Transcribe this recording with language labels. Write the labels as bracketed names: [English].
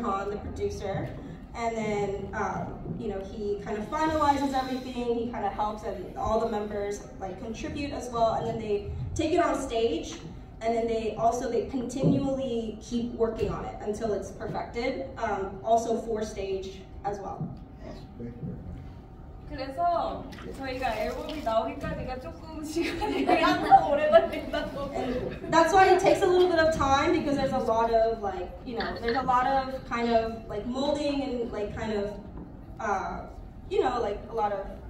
[English] Han, the producer, and then he kind of finalizes everything, he kind of helps, and all the members contribute as well, and then they take it on stage, and then they continually keep working on it until it's perfected, also for stage as well. [Korean] 그래서 저희가 앨범이 나오기까지가 조금 시간이 항상 오래 걸린다고. [English] That's why it takes a little bit of time because there's a lot of there's a lot of kind of molding and kind of a lot of